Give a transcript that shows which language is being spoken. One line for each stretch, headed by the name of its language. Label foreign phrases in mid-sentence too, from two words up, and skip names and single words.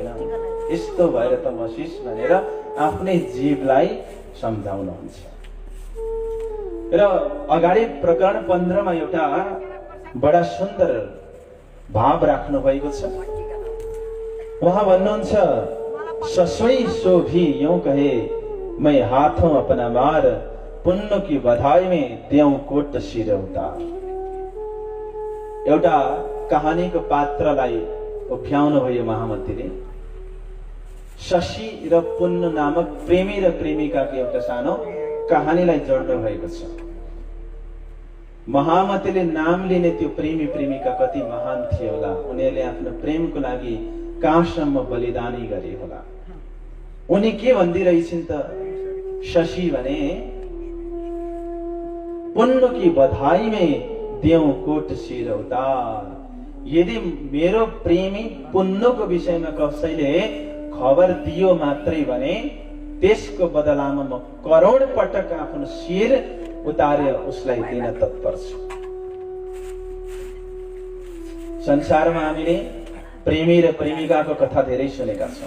Nepali: यस्तो भएर त बसिस् भनेर आफ्नै जीवलाई सम्झाउनुहुन्छ। र अगाडि प्रकरण 15 मा एउटा बडा सुन्दर भाव राख्नु भएको छ। उहाँ भन्नुहुन्छ,
Hindi: ससोई सो भी यूं कहे मैं हाथों अपना मार, पुण्य की बधाई में देऊ कोट शिर उतार।
Nepali: एउटा कहानीको पात्रलाई उभ्याउनु भयो महामतीले। शशी र पुण्य नामक प्रेमी र प्रेमिकाको एउटा सानो कहानीलाई जोड्नु भएको छ। महामतीले नाम लिने त्यो प्रेमी प्रेमिका कति महान थिए होला। उनीहरूले आफ्नो प्रेमको लागि कहाँसम्म बलिदानी गरे होला। उनी के भन्दिरहेछिन् त? शशी भने,
Hindi: पुण्य की बधाई में देऊ कोट शिर उतार।
Nepali: यदि मेरो प्रेमी पुण्यको विषयमा कसैले खबर दियो मात्रै भने त्यसको बदलामा म करोड पटक आफ्नो शिर उतारेर उसलाई दिन तत्पर छु। संसारमा हामीले प्रेमी र प्रेमिकाको कथा धेरै सुनेका छौँ।